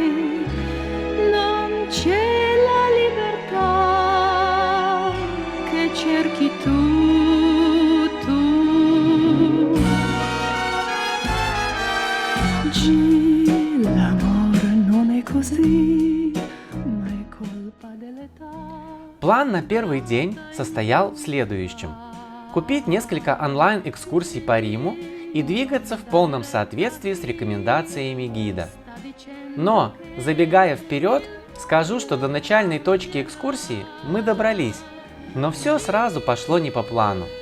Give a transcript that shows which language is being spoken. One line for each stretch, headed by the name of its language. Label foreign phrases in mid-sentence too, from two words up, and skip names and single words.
Italian: Non c'è la libertà che cerchi tu. L'amore non è così, ma è colpa dell'età.
Russian: План на первый день состоял в следующем. Купить несколько онлайн-экскурсий по Риму и двигаться в полном соответствии с рекомендациями гида. Но, забегая вперед, Скажу, что до начальной точки экскурсии мы добрались, но все сразу пошло не по плану.